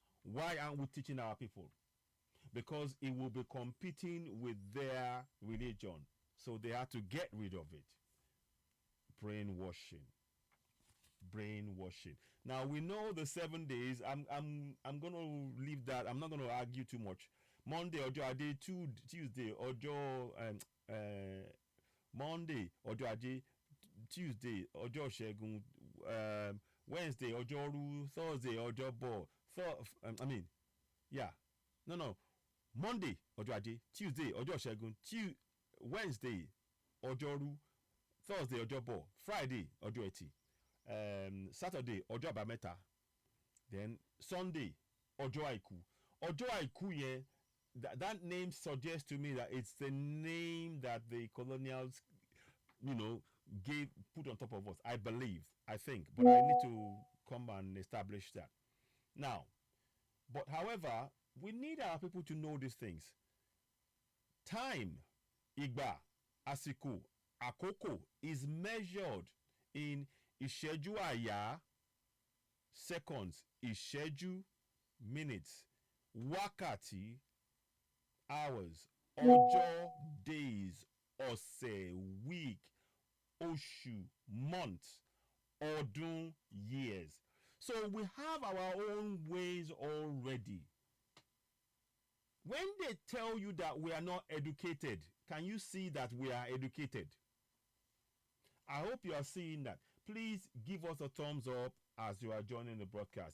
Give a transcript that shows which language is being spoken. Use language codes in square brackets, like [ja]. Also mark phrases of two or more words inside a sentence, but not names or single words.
[en] Why aren't we teaching our people? Because it will be competing with their religion. So they have to get rid of it. Brainwashing. Brainwashing. Now we know the 7 days. I'm gonna leave that. I'm not gonna argue too much. Monday, [yo] Ojo Ade, Tuesday, Ojo Monday, Ojo Ade, Tuesday, Ojo Shegun, Wednesday, Ojoru, Thursday, Ojobo. [en] Yeah. No. Monday, [yo] Ojo Ade, Tuesday, Ojo Shegun, Wednesday, Ojoru, Thursday, Ojobo, Friday, Ojo Eti, Saturday, Ojo Abameta, [en] then Sunday, [yo] Ojo Aiku. Ojo Aiku, [en] yeah, that name suggests to me that it's the name that the colonials, gave put on top of us. I believe, I think, but I need to come and establish that. Now, but however, we need our people to know these things. Time, [yo] igba, àsìkò, àkókò [en] is measured in [yo] ìṣẹ́jú àyá, seconds, ìṣẹ́jú, minutes, wákàtí, hours, ọjọ́, days, ọ̀sẹ̀, week, oṣù, months, ọdún, [en] years. So we have our own ways already. When they tell you that we are not educated, can you see that we are educated? I hope you are seeing that. Please give us a thumbs up as you are joining the broadcast.